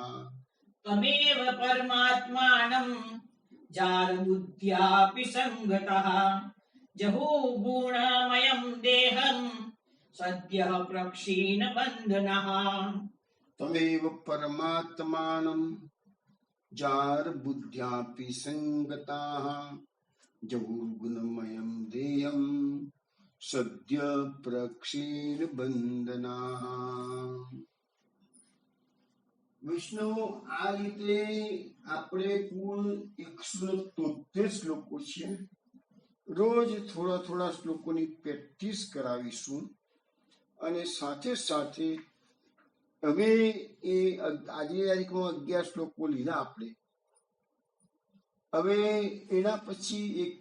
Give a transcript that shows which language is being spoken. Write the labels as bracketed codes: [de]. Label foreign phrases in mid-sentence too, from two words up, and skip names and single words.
[sa] तमेव परमात्मानं जारबुद्ध्यापि सङ्गतः जहुर्गुणमयं देहं सद्यः प्रक्षीणबन्धनः तमेव परमात्मानं जारबुद्ध्यापि सङ्गताः जहुर्गुणमयं देहं सद्य प्रक्षीणबन्धनाः [gu] વિષ્ણુ આ રીતે આપણે કુલ 173 શ્લોકો છે રોજ થોડા થોડા શ્લોકોની પ્રેક્ટિસ કરાવીશું અને સાથે સાથે હવે એ આજે તારીખમાં 11 શ્લોકો લીધા આપણે હવે એના પછી એક